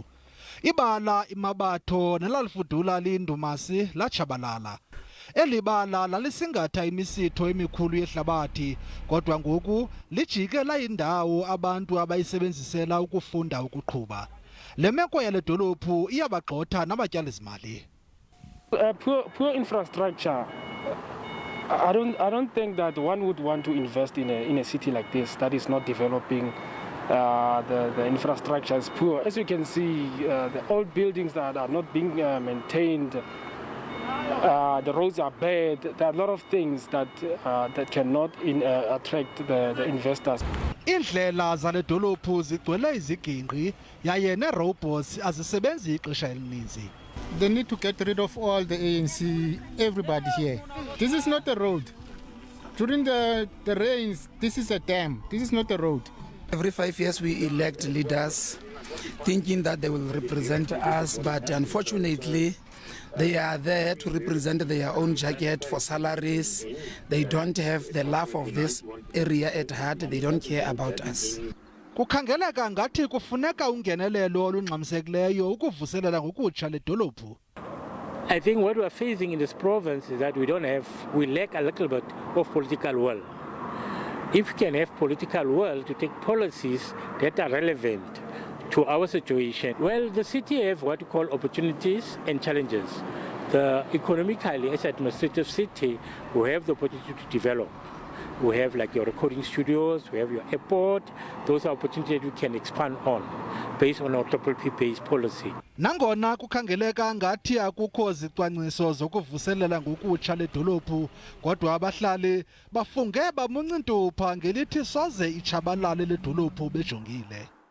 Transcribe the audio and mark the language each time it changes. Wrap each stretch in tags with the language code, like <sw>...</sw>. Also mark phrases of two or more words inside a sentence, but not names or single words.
<xh>Ibala imabatho nelalifudula liyindumasi latshabalala. Eli bala lalisingatha imisitho emikhulu yehlabathi, kodwa ngoku lijike layindawo abantu abayisebenzisela ukufunda ukuqhuba. Le meko yale dolophu iyabagxotha nabatyali-zimali.</xh> <en>Poor infrastructure. I don't think that one would want to invest in a city like this that is not developing. The infrastructure is poor. As you can see, the old buildings that are not being maintained. The roads are bad. There are a lot of things that cannot attract the investors.</en> <xh>Iindlela zale dolophu zigcwele izigingqi yaye nerobots azisebenzi ixesha elininzi.</xh> <en>They need to get rid of all the ANC, everybody here. This is not a road. During the rains, this is a dam. This is not a road. Every 5 years we elect leaders thinking that they will represent us, but unfortunately they are there to represent their own jacket for salaries. They don't have the love of this area at heart. They don't care about us.</en> <xh>Kukhangeleka ngathi kufuneka ungenelelo olungxamisekileyo ukuvuselela ngokutsha le dolophu.</xh> <en>I think what we are facing in this province is that we lack a little bit of political will. If we can have political will to take policies that are relevant to our situation, well, the city have what we call opportunities and challenges. The economically, as an administrative city, we have the opportunity to develop. We have like your recording studios, we have your airport. Those are opportunities that we can expand on based on our PPP-based policy.</en> <xh>Nangona kukhangeleka ngathi akukho zicwangciso zokuvuselela ngokutsha le dolophu, kodwa abahlali bafunge bamunca intupha ngelithi soze itshabalale le dolophu bejongile.</xh>